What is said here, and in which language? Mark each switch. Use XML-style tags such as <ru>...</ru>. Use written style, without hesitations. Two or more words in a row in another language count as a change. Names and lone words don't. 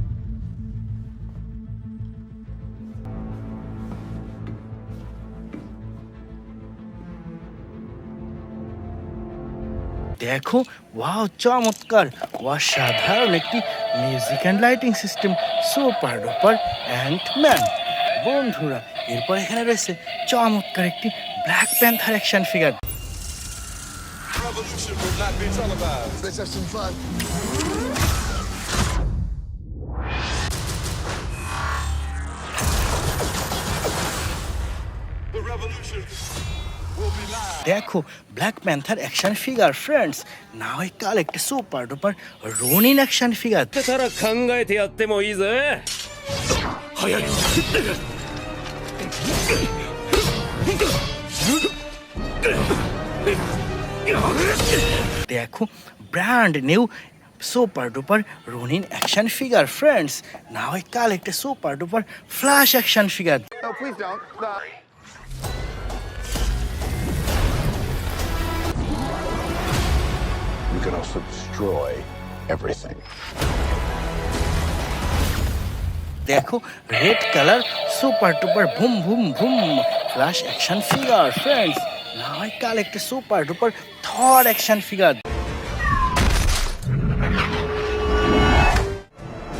<bn>দেখো ওয়াও, চমৎকার অসাধারণ একটি</bn> <en>music and lighting system super duper Antman.</en> <bn>বন্ধুরা এরপর এখানে রয়েছে চমৎকার একটি</bn> <en>Black Panther action figure. Revolution will not be televised. Let's have some fun. The revolution will be live.</en> <bn>দেখো</bn> <en>Black Panther action figure.</en> <bn>ফ্রেন্ডস, না হয় কাল একটা</bn> <en>super duper Ronin action figure.</en> <ja>たら考えてやってもいいぜ。早い。</ja> <bn>দেখো</bn> <en>brand new super duper Ronin action figure.</en> <bn>ফ্রেন্ডস, না হয় কাল একটা</bn> <en>super duper Flash action figure. No, please don't. Stop. You can also destroy everything.</en> <bn>দেখো</bn> <en>red color super duper boom boom boom Flash action figure.</en> <bn>ফ্রেন্ডস, না হয় কাল একটা</bn> <en>super duper Thor action figure.</en>